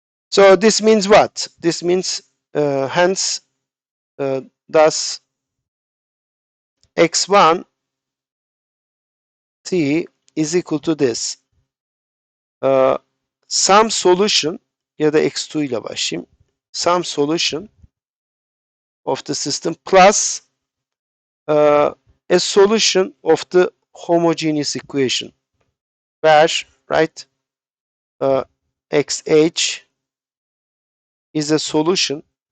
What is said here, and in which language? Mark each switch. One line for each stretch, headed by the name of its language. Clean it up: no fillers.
English: So this means what? This means hence thus x1 t is equal to this. Some solution
Turkish: ya da x2 ile başlayayım.
English: Some solution of the system plus a solution of the homogeneous equation, where, right, xh is a solution